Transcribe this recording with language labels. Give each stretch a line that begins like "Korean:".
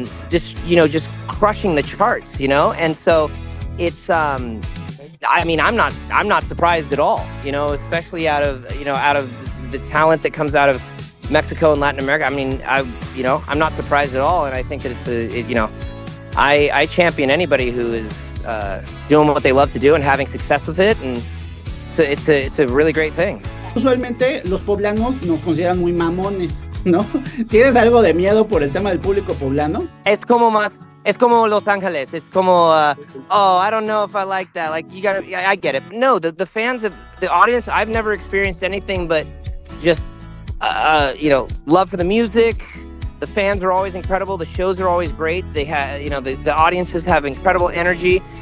English: just crushing the charts, and so it's I mean, I'm not surprised at all, especially out of the talent that comes out of Mexico and Latin America. I mean, I'm not surprised at all, and I think that I champion anybody who is doing what they love to do and having success with it, and it's a really great thing.
Spanish: Usualmente los poblanos nos consideran muy mamones, ¿no? ¿Tienes algo de miedo por el tema del público poblano? Es como Los Ángeles.
English: It's como, I don't know if I like that. Like, I get it. No, the fans of the audience, I've never experienced anything but just, love for the music. The fans are always incredible. The shows are always great. They have, the audiences have incredible energy.